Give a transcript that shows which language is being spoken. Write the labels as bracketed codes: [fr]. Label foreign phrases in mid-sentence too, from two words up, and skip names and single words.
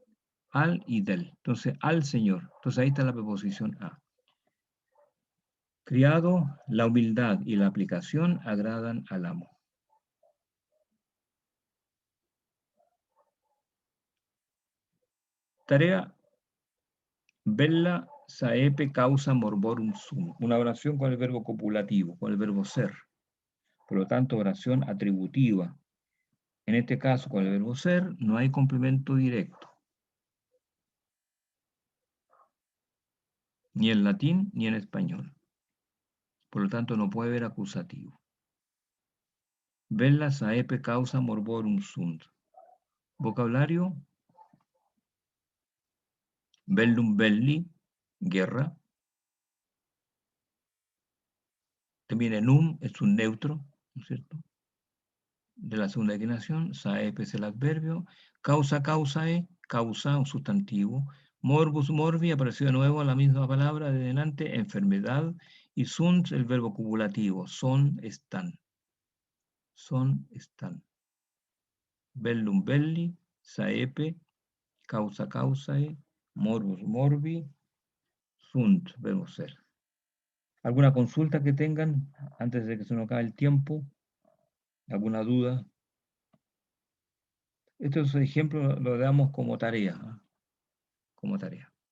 [es] Al y del. Entonces, al Señor. Entonces ahí está la preposición a. Criado, la humildad y la aplicación agradan al amo. [la] Tarea bella saepe causa morborum sum. [es] Una oración con el verbo copulativo, con el verbo ser. Por lo tanto, oración atributiva. En este caso, con el verbo ser, no hay complemento directo. Ni en latín ni en español. Por lo tanto, no puede haber acusativo. [la] Bella saepe causa morborum sunt. Vocabulario. Bellum belli, [es] guerra. También el es un neutro, ¿no es cierto? De la segunda declinación. Saepe es el adverbio. [la] Causa, causae, causa, [es] un sustantivo. [la] Morbus, morbi, [es] apareció de nuevo la misma palabra de delante, enfermedad. Y sunt, el verbo copulativo. Son, están. Son, están. [la] Bellum, belli, saepe, causa, causae, morbus, morbi, sunt, [es] verbo ser. ¿Alguna consulta que tengan antes de que se nos acabe el tiempo? ¿Alguna duda? Estos ejemplos los damos como tarea. Como tarea.